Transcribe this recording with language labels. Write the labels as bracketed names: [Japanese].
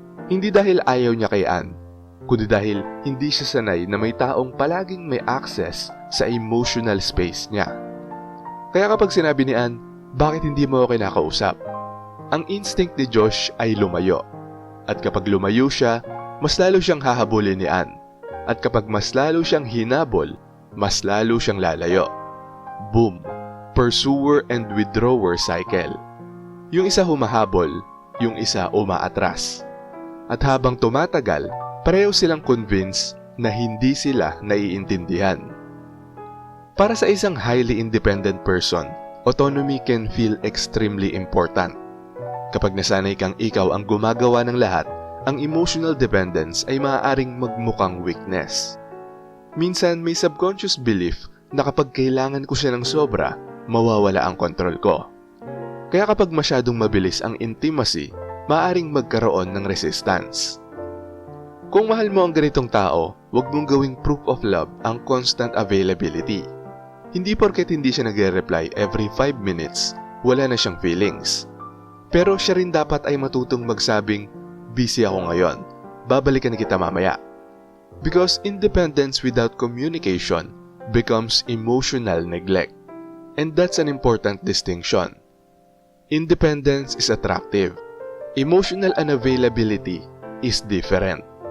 [Filipino] Hindi dahil ayaw niya kay Anne, kundi dahil hindi siya sanay na may taong palaging may access sa emotional space niya. Kaya kapag sinabi ni Anne, bakit hindi mo ako kinakausap? Ang instinct ni Josh ay lumayo. At kapag lumayo siya, mas lalo siyang hahabulin ni Anne. At kapag mas lalo siyang hinabol, mas lalo siyang lalayo. [English] Boom! Pursuer and withdrawer cycle. [Filipino] Yung isa humahabol, yung isa umaatras. At habang tumatagal, pareho silang convinced na hindi sila naiintindihan. Para sa isang [English] highly independent person, autonomy can feel extremely important. [Filipino] Kapag nasanay kang ikaw ang gumagawa ng lahat, ang emotional dependence ay maaaring magmukhang weakness. Minsan may subconscious belief na kapag kailangan ko siya ng sobra, mawawala ang kontrol ko. Kaya kapag masyadong mabilis ang intimacy, maaaring magkaroon ng resistance. Kung mahal mo ang ganitong tao, huwag mong gawing [English] proof of love [Filipino] ang [English] constant availability. [Filipino] Hindi porket hindi siya nagre-reply [English] every 5 minutes, [Filipino] wala na siyang feelings. Pero siya rin dapat ay matutong magsabing, busy ako ngayon, babalikan kita mamaya. [English] Because independence without communication becomes emotional neglect. And that's an important distinction. Independence is attractive. Emotional unavailability is different.